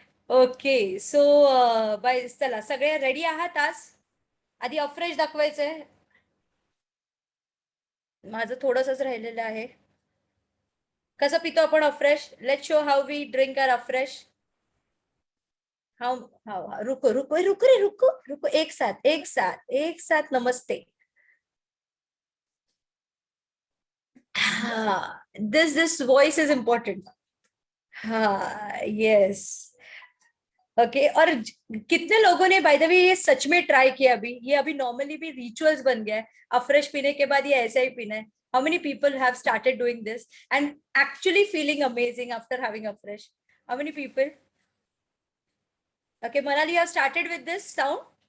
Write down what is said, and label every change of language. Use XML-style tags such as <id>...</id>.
<mr>Okay, so bye, चला सगळे ready आहात आज? आधी अफ्रेश दाखवायचंय, माझं थोडंसंच राहिलेलं आहे. कसं पितो आपण afresh?</mr> <en>Let's show how we drink our Afresh.</en> <hi>हाँ हाँ, रुको रुको रुको रे, रुको रुको, एक साथ नमस्ते.</hi> <en>हाँ, this voice is important. हाँ, yes.</en> <hi>ओके, और कितने लोगों ने बाय द वे ये सच में ट्राई किया? अभी ये अभी नॉर्मली भी रिचुअल्स बन गया है, अफ्रेश पीने के बाद ये ऐसा ही पीना है.</hi> <en>How many people have started doing this and actually feeling amazing after having afresh? How many people? Okay, Manali, you have started with this sound.</en>